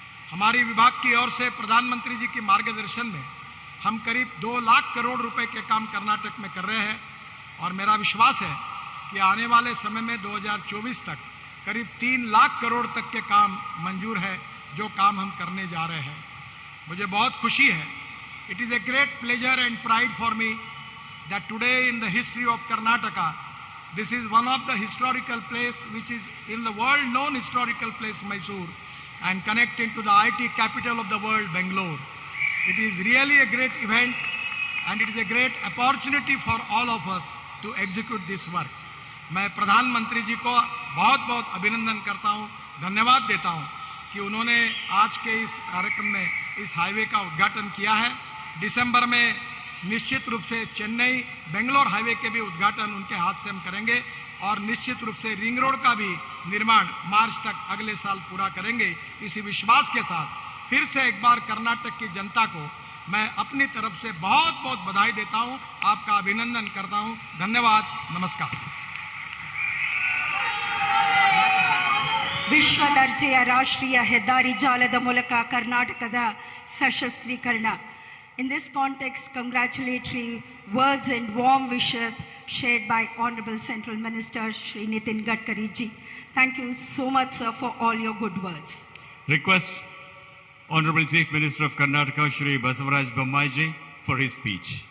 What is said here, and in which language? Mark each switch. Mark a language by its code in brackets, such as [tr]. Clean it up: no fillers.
[hi] हमारी विभाग की ओर से प्रधानमंत्री जी के मार्गदर्शन में हम करीब 2 लाख करोड़ रुपए के काम कर्नाटक में कर रहे हैं और मेरा विश्वास है कि आने वाले समय में 2024 तक करीब 3 लाख करोड़ तक के काम मंजूर है, जो काम हम करने जा रहे हैं। मुझे बहुत खुशी है। [en] It is a great pleasure and pride for me that today in the history of Karnataka this is one of the historical place which is in the world known historical place Mysore and connecting to the IT capital of the world Bangalore. It is really a great event and it is a great opportunity for all of us to execute this work. [hi] मैं प्रधानमंत्री जी को बहुत बहुत अभिनंदन करता हूँ, धन्यवाद देता हूँ कि उन्होंने आज के इस कार्यक्रम में इस हाईवे का उद्घाटन किया है। दिसंबर में निश्चित रूप से चेन्नई बेंगलोर हाईवे के भी उद्घाटन उनके हाथ से हम करेंगे और निश्चित रूप से रिंग रोड का भी निर्माण मार्च तक अगले साल पूरा करेंगे। इसी विश्वास के साथ फिर से एक बार कर्नाटक की जनता को मैं अपनी तरफ से बहुत बहुत बधाई देता हूं, आपका अभिनंदन करता हूं। धन्यवाद, नमस्कार। [kn] ವಿಶ್ವ ದರ್ಜೆಯ ರಾಷ್ಟ್ರೀಯ ಹೆದ್ದಾರಿ ಜಾಲದ ಮೂಲಕ ಕರ್ನಾಟಕದ ಸಶಸ್ತ್ರೀಕರಣ. [en] In this context, congratulatory words and warm wishes shared by Honorable Central Minister Shri Nitin Gadkari ji. Thank you so much, sir, for all your good words. Request Honorable Chief Minister of Karnataka Shri Basavaraj Bommai ji for his speech.